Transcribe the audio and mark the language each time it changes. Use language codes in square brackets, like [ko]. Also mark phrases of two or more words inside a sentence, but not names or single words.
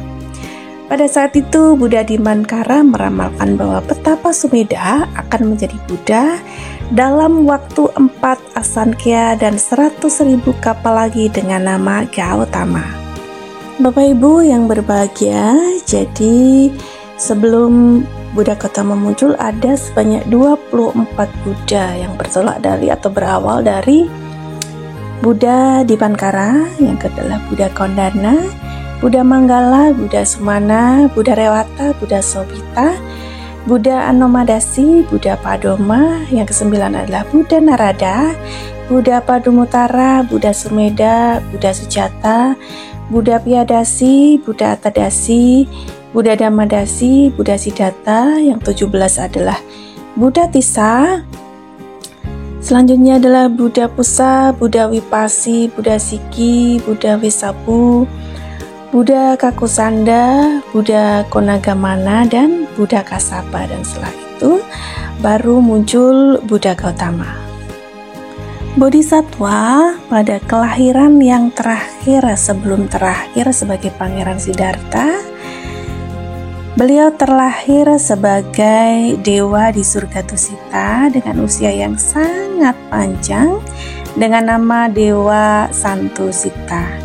[id] Pada saat itu, Buddha di Pankara meramalkan bahwa petapa Sumedha akan menjadi Buddha dalam waktu 4 asankya dan 100.000 kappa lagi dengan nama Gautama. Bapak Ibu yang berbahagia, jadi sebelum Buddha Gautama muncul ada sebanyak 24 Buddha yang bertolak dari atau berawal dari Buddha di Pankara, yang kedua adalah Buddha Kondana, Buddha Manggala, Buddha Sumana, Buddha Rewata, Buddha Sobhita, Buddha Anomadasi, Buddha Padoma, yang kesembilan adalah Buddha Narada, Buddha Padumutara, Buddha Sumedha, Buddha Sujata, Buddha Piyadasi, Buddha Atadasi, Buddha Dhammadasi, Buddha Siddhartha, yang 17 adalah Buddha Tissa. Selanjutnya adalah Buddha Pusa, Buddha Wipasi, Buddha Siki, Buddha Wesabu, Buddha Kakusanda, Buddha Konagamana, dan Buddha Kasapa. Dan setelah itu baru muncul Buddha Gautama. Bodhisattva pada kelahiran yang terakhir sebelum terakhir sebagai Pangeran Siddhartha, beliau terlahir sebagai dewa di surga Tusita dengan usia yang sangat panjang dengan nama Dewa Santusita.